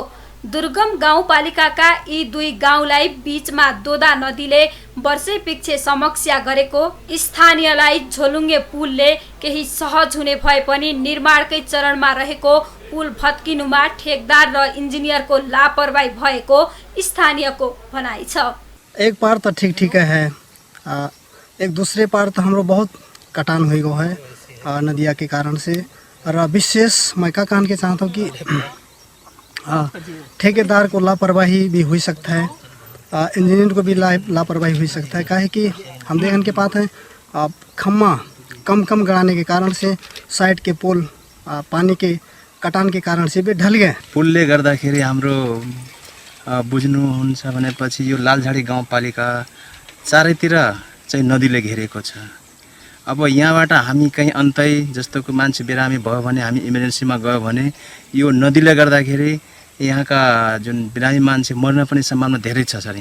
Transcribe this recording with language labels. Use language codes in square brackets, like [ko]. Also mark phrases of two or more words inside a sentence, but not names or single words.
[ne] दुर्गम गाउँपालिकाका यी दुई गाउँलाई बीचमा दोदा नदीले वर्षैपिच्छे समस्या गरेको स्थानीयलाई झोलुङ्गे पुलले केही सहज हुने भए पनि निर्माणकै चरणमा रहेको पुल भत्किनुमा ठेकदार र इन्जिनियरको लापरवाही भएको स्थानीयको भनाइ छ। [hi] एक पार तो ठीक है, एक दूसरे पार तो हमरो बहुत कटान हुई गो है नदिया के कारण से। और विशेष मैं क्या कहना चाहता हूँ कि ठेकेदार को लापरवाही भी हो सकता है, इंजीनियर को भी लापरवाही हो सकता है। क्या है कि हम देखने के पास है खम्मा कम गड़ाने के कारण से साइड के पोल पानी के कटान के कारण से भी ढल गए। [ne] पुलले गर्दाखेरि हाम्रो बुझ्नुहुन्छ भनेपछि यो लालझाडी गाउँपालिका चारैतिर चाहिँ नदीले घेरेको छ। अब यहाँबाट हामी कहीँ अन्तै जस्तो कि मान्छे बिरामी भयो भने हामी इमर्जेन्सीमा गयो भने यो नदीले गर्दाखेरि यहाँका जुन बिरामी मान्छे मर्न पनि सम्भावना धेरै छ सर।